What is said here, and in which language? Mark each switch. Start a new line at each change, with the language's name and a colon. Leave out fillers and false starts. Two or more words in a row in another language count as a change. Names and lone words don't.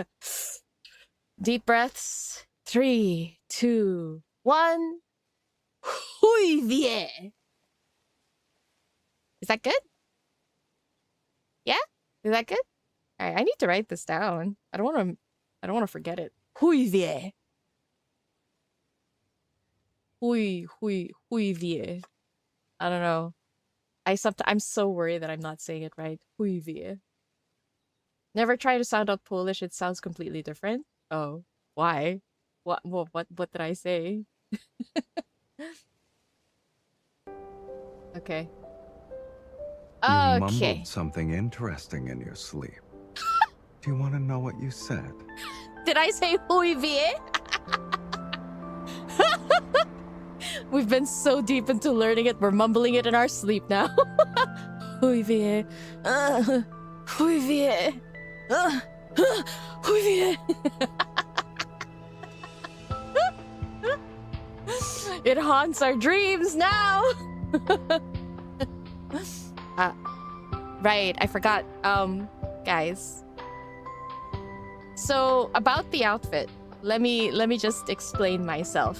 English: Deep breaths. 3, 2, 1.
Polish: Hui vie.
English: Is that good? Yeah? Is that good? All right, I need to write this down. I don't want to forget it.
Polish: Hui vie. Hui vie.
English: I don't know. I'm so worried that I'm not saying it right.
Polish: Hui vie.
English: Never try to sound out Polish. It sounds completely different. Oh, why? What did I say? Okay. You mumbled something interesting in your sleep. Do you want to know what you said? Did I say
Polish: hui vie?
English: We've been so deep into learning it, we're mumbling it in our sleep now.
Polish: Hui vie. Hui vie. Hui vie.
English: It haunts our dreams now. Right, I forgot. Guys. So about the outfit, let me just explain myself.